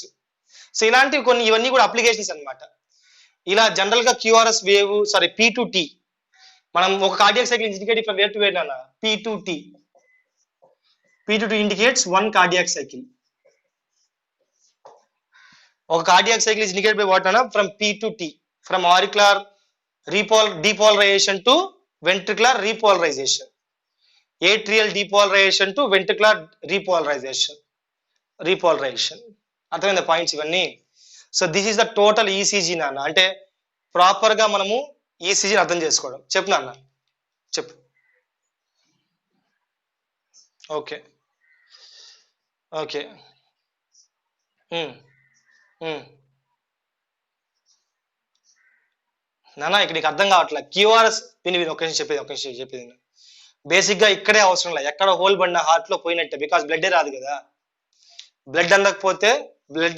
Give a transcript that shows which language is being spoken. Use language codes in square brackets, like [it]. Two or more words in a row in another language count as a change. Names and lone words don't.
[te] సో ఇలాంటివి కొన్ని, ఇవన్నీ కూడా అప్లికేషన్స్ అనమాట. ఇలా జనరల్ గా [en] QRS wave [te] P2T, మనం ఒక [en] cardiac cycle indicate from where to where [te] నాన్న, [en] P2T indicates one cardiac cycle. ఒక cardiac cycle is indicated by what అన్న, from P2T, from auricular depolarization to ventricular repolarization, atrial depolarization to ventricular repolarization. [te] అర్థమైంది పాయింట్స్ ఇవన్నీ. [en] so this is the total ECG [te] నాన్న, అంటే ప్రాపర్ గా మనము ఈసీజీని అర్థం చేసుకోవడం. చెప్పు నాన్న, చెప్పు. ఓకే ఓకే నాన్న ఇక్కడ నీకు అర్థం కావట్లే, క్యూఆర్ఎస్ విని ఒక నిమిషం చెప్పేది బేసిక్ గా ఇక్కడే అవసరం లేదు, ఎక్కడ హోల్ పడిన హార్ట్ లో పోయినట్టే, [en] because blood [te] రాదు కదా, బ్లడ్ అందకపోతే బ్లడ్.